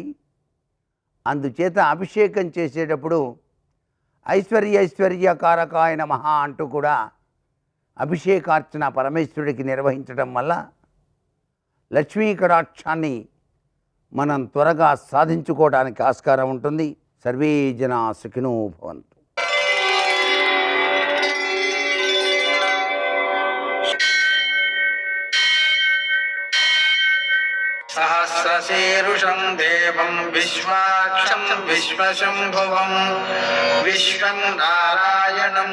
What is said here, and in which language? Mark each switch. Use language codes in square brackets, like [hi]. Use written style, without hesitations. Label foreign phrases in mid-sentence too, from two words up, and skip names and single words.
[te] అందుచేత అభిషేకం చేసేటప్పుడు [sa] ఐశ్వర్యకారకాయ నమః [te] అంటూ కూడా అభిషేకార్చన పరమేశ్వరుడికి నిర్వహించడం వల్ల లక్ష్మీ కటాక్షాన్ని మనం త్వరగా సాధించుకోవడానికి ఆస్కారం ఉంటుంది. [sa] సర్వే జనా సుఖినో భవంతు. सहस्रशीर्षं देवं विश्वाक्षं विश्वशम्भुवं विश्वं नारायणं